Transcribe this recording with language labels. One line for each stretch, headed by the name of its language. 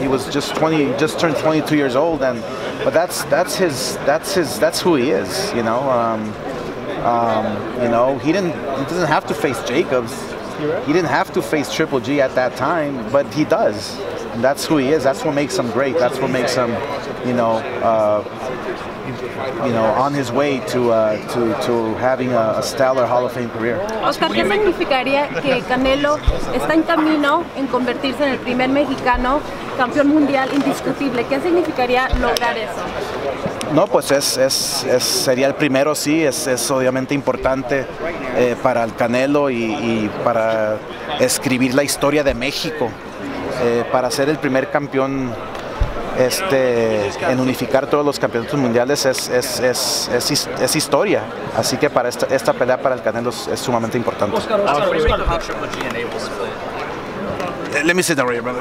English: He was just turned 22 years old, but that's who he is, he doesn't have to face Jacobs. He didn't have to face Triple G at that time, but he does. And that's who he is. That's what makes him great. That's what makes him, on his way to having a stellar Hall of Fame career.
Spanish: Oscar, ¿qué significaría que Canelo está en camino en convertirse en el primer mexicano campeón mundial indiscutible? ¿Qué significaría lograr eso? No, pues sería el primero, sí, es obviamente importante para el Canelo y para escribir la historia de México, para ser el primer campeón en unificar todos los campeonatos mundiales es historia, así que para esta pelea para el Canelo es sumamente importante.
English: Let me sit down right here, brother.